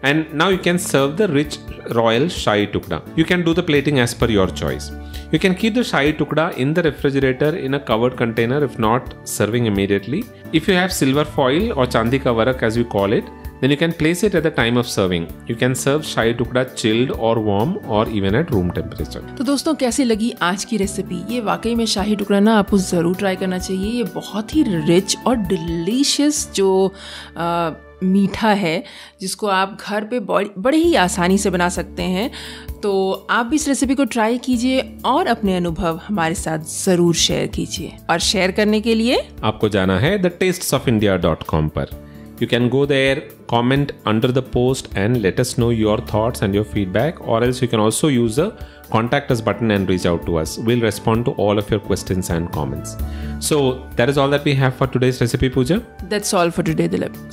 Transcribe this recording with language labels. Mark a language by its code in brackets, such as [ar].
[en] And now you can serve the rich royal Shahi Tukda. You can do the plating as per your choice. You can keep the Shahi Tukda in the refrigerator in a covered container if not serving immediately. If you have silver foil or chandi ka varak as we call it, then you can place it at the time of serving. You can serve Shahi Tukda chilled or warm or even at room temperature. [hi] तो दोस्तों कैसी लगी आज की recipe? ये वाकई में शाही टुकड़ा ना आपको ज़रूर ट्राई करना चाहिए। ये बहुत ही रिच और डिलीशियस जो मीठा है जिसको आप घर पे बड़े ही आसानी से बना सकते हैं। तो आप भी इस रेसिपी को ट्राई कीजिए और अपने अनुभव हमारे साथ ज़रूर शेयर कीजिए। और शेयर करने के लिए आपको जाना है thetastesofIndia.com पर। [en] You can go there, comment under the post and let us know your thoughts and your feedback, or else you can also use the contact us button and reach out to us. We'll respond to all of your questions and comments. So that is all that we have for today's recipe, Pooja. That's all for today, Dilip.